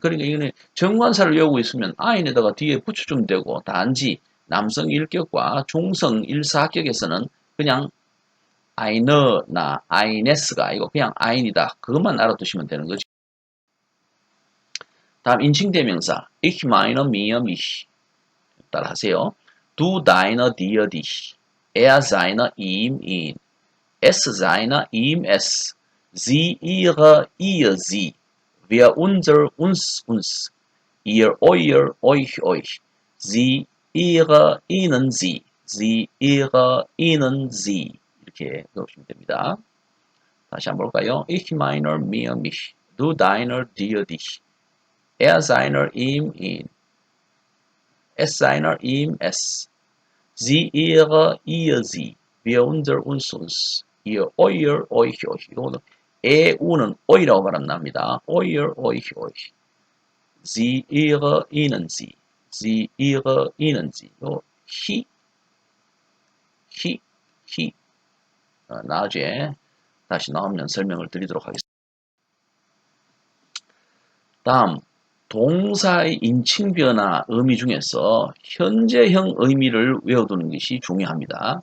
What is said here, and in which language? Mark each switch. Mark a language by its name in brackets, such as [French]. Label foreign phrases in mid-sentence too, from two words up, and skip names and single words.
[Korean] 그러니까 이거는 정관사를 외우고 있으면 아인에다가 뒤에 붙여주면 되고 단지 남성 1격과 중성 1사격에서는 그냥 아이너나 아이네스가 아니고 그냥 아인이다. 그것만 알아두시면 되는 거죠. 다음 인칭대명사 [German] Ich meine mir mich [Korean] 따라 하세요. [German] Du deiner dir dich Er seiner ihm ihn Es seiner ihm es Sie ihre ihr sie Wir unser uns uns Ihr euer euch euch Sie ihre ihnen sie Sie ihre ihnen sie [Korean] 이렇게 넣으시면 됩니다. 다시 한번 볼까요? [German] Ich meiner mir mich Du deiner dir dich Er seiner ihm ihn Es seiner ihm es Sie ihre ihr sie Wir unser uns uns Ihr euer euch euch [Korean] 이거는 우는 eu라고 발음납니다. [German] euer euch euch Sie ihre ihnen sie Sie ihre ihnen sie he [Korean] 나중에 다시 나오면 설명을 드리도록 하겠습니다. 다음 동사의 인칭 변화 의미 중에서 현재형 의미를 외워두는 것이 중요합니다.